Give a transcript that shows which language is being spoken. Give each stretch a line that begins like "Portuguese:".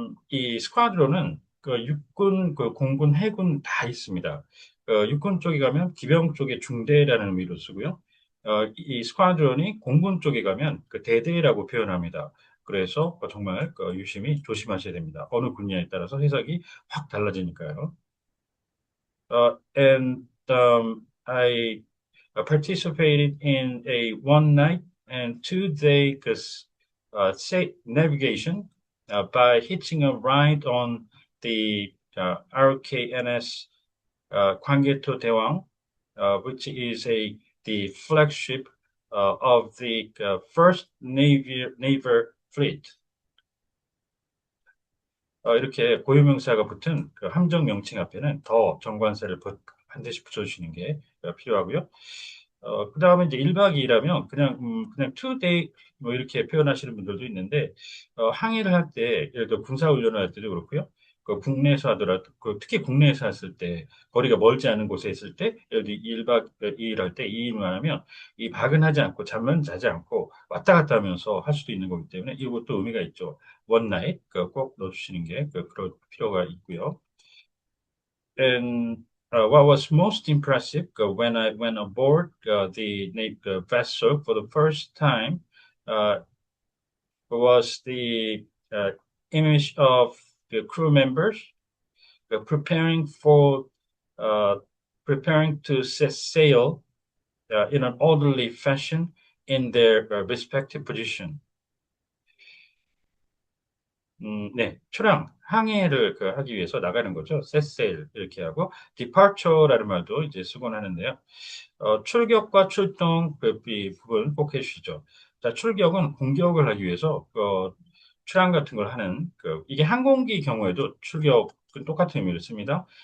Korean: 이 스쿼드론은 육군, 공군, 해군 다 있습니다. 육군 쪽에 가면 기병 쪽에 중대라는 의미로 쓰고요. 이 스쿼드론이 공군 쪽에 가면 대대라고 표현합니다. 그래서 정말 유심히 조심하셔야 됩니다. 어느 분야에 따라서 해석이 확 달라지니까요.
English: And I participated in a one night and 2 day say navigation by hitching a ride on the RKNS Kwangeto Dewang, which is the flagship of the first naval fleet.
Korean: 이렇게 고유명사가 붙은 함정 명칭 앞에는 더 정관사를 반드시 붙여주시는 게 필요하고요. 그 다음에 이제 1박 2일하면 그냥 2day 뭐 이렇게 표현하시는 분들도 있는데, 항해를 할 때, 예를 들어 군사훈련을 할 때도 그렇고요. 국내에서 하더라도, 특히 국내에서 했을 때, 거리가 멀지 않은 곳에 있을 때, 예를 들어 1박 2일 할 때 2일만 하면, 이 박은 하지 않고, 잠은 자지 않고, 왔다 갔다 하면서 할 수도 있는 거기 때문에, 이것도 의미가 있죠. 원나잇, 꼭 넣어주시는 게, 그럴 필요가 있고요.
English: And what was most impressive when I went aboard the vessel for the first time uh, was the image of the crew members preparing for uh, preparing to set sail in an orderly fashion in their respective position.
Korean: 네, 항해를 하기 위해서 나가는 거죠. set sail 이렇게 하고 departure라는 말도 이제 쓰곤 하는데요. 출격과 출동 이 부분 꼭 해주시죠. 자, 출격은 공격을 하기 위해서 출항 같은 걸 하는 이게 항공기 경우에도 출격은 똑같은 의미를 씁니다.